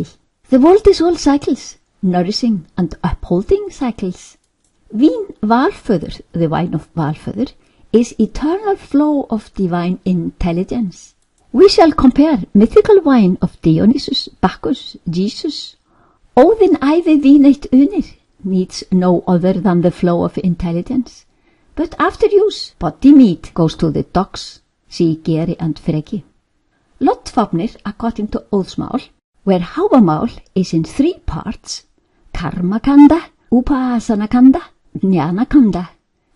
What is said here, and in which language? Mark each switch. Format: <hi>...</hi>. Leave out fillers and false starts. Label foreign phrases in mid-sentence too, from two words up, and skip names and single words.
<en>The world is all cycles, nourishing and upholding cycles.</en> <is>Vín Valföður,</is> <en>the wine of Valföður, is eternal flow of divine intelligence. We shall compare mythical wine of Dionysus, Bacchus, Jesus.</en> <is>Óðinn ævi vín eitt unir</is> <en>needs no other than the flow of intelligence. But after use, body meat goes to the dogs, see Geri and Freki. Loddfafnir, according to Óðsmál, where Hávamál is in 3 parts, Karmakanda, Upasanakanda, Jnanakanda.</en>